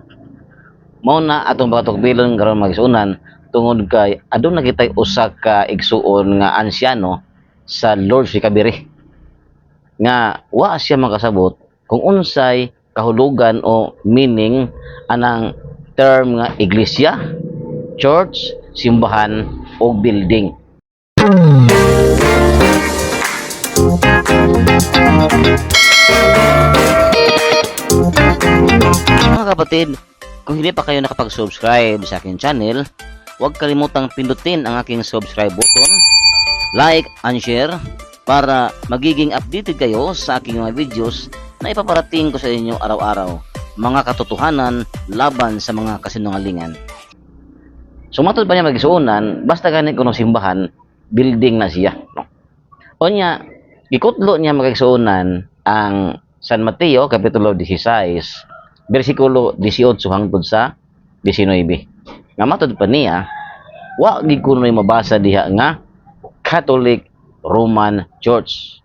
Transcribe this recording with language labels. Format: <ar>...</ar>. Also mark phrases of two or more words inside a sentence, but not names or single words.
<ceb>Mao na atong pagtukbilon karon mga kaigsunan tungod kay adun na kitay usa ka igsuon nga ansyano sa Lord's Recovery nga wa siya makasabot kung unsay kahulugan o meaning anang term nga iglesia, church, simbahan o building.</ceb> <tl>Mga kapatid, kung hindi pa kayo nakapag-subscribe sa aking channel, huwag kalimutang pindutin ang aking</tl> <en>subscribe button, like and share</en> <tl>para magiging updated kayo sa aking mga videos na ipaparating ko sa inyo araw-araw, mga katotohanan laban sa mga kasinungalingan.</tl> <ceb>Sumatod pa niya magisuunan, basta ganit kuno simbahan, building na siya. No? O niya, gikutlo niya magisuunan ang San Mateo, Kapitulo 16, versikulo 18 hangtod sa 19. Nga matod pa niya, wa gid kuno mabasa diha nga Catholic Roman Church.</ceb>